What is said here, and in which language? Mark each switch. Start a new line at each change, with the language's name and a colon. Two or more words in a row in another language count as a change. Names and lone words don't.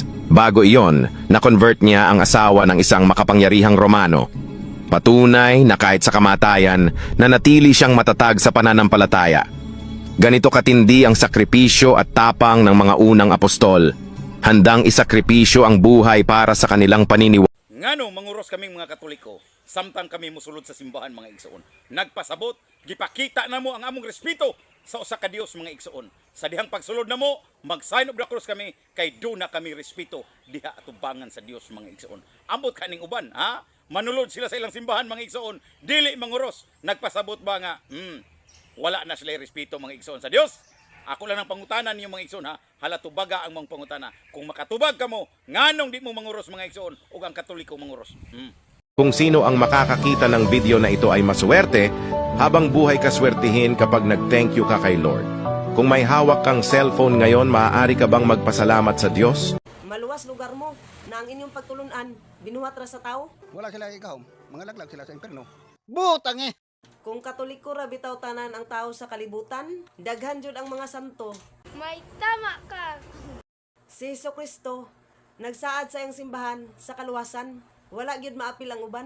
Filipino: Bago iyon, na-convert niya ang asawa ng isang makapangyarihang Romano. Patunay na kahit sa kamatayan, nanatili siyang matatag sa pananampalataya. Ganito katindi ang sakripisyo at tapang ng mga unang apostol. Handang isakripisyo ang buhay para sa kanilang paniniwala.
Cebuano: Ngano manguros kaming mga Katoliko, samtang kami musulod sa simbahan mga igsoon. Nagpasabot, gipakita na mo ang among respeto sa usa ka Dios mga igsoon. Sa dihang pagsulod na mo, mag-
English: sign of the cross
Cebuano: kami, kay do na kami respeto diha atubangan sa Dios mga igsoon. Ambot kaning uban, ha? Manulod sila sa ilang simbahan mga igsoon, dili manguros. Nagpasabot ba nga, wala na sila respeto mga igsoon sa Dios? Ako lang ang pangutanan niyo mga igsoon, ha? Halatubaga ang mga pangutana. Kung makatubag ka mo, nganong di mo manguros mga igsoon o ang Katoliko manguros?
Filipino: Kung sino ang makakakita ng video na ito ay maswerte, habang buhay kaswertihin kapag nag-
English: thank you
Filipino: ka kay Lord. Kung may hawak kang cellphone ngayon, maaari ka bang magpasalamat sa Diyos?
Cebuano: Maluwas lugar mo na ang inyong pagtulunan binuhat ra sa tao. Wala sila ikaw, mga laglag sila sa impyerno. Butang eh! Kung Katoliko ra bitaw tanan ang tao sa kalibutan, daghan jud ang mga santo.
Filipino: May tama ka.
Cebuano: Si Jesucristo nagsaad sa iyang simbahan sa kaluwasan, wala gyud maapil ang uban.